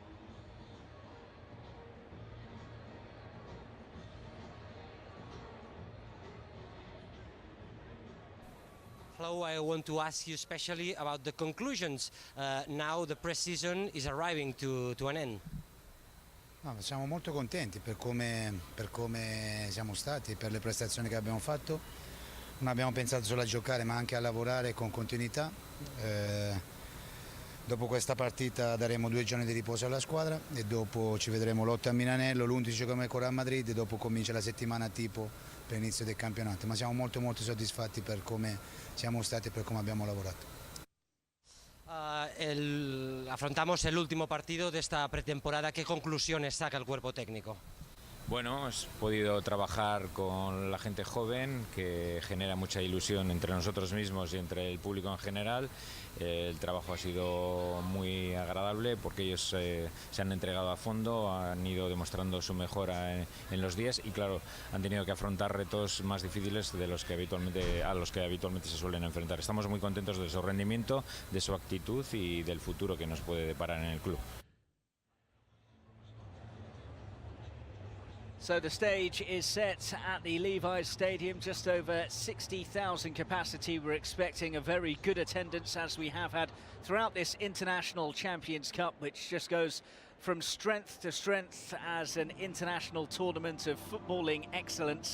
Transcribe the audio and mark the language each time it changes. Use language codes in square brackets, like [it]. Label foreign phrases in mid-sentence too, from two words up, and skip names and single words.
[en] Hello, I want to ask you especially about the conclusions. Now the pre-season is arriving to an end. [it] No, siamo molto contenti per come siamo stati, per le prestazioni che abbiamo fatto. Non abbiamo pensato solo a giocare ma anche a lavorare con continuità. Dopo questa partita daremo 2 giorni di riposo alla squadra e dopo ci vedremo l'8 a Milanello, l'11 come con Real Madrid e dopo comincia la settimana tipo per l'inizio del campionato. Ma siamo molto soddisfatti per come siamo stati e per come abbiamo lavorato. [es] Afrontamos el último partido de esta pretemporada. ¿Qué conclusiones saca el cuerpo técnico? Bueno, hemos podido trabajar con la gente joven, que genera mucha ilusión entre nosotros mismos y entre el público en general. El trabajo ha sido muy agradable porque ellos se han entregado a fondo, han ido demostrando su mejora en los días y claro, han tenido que afrontar retos más difíciles de los que a los que habitualmente se suelen enfrentar. Estamos muy contentos de su rendimiento, de su actitud y del futuro que nos puede deparar en el club. [en] So the stage is set at the Levi's Stadium, just over 60,000 capacity. We're expecting a very good attendance, as we have had throughout this International Champions Cup, which just goes from strength to strength as an international tournament of footballing excellence.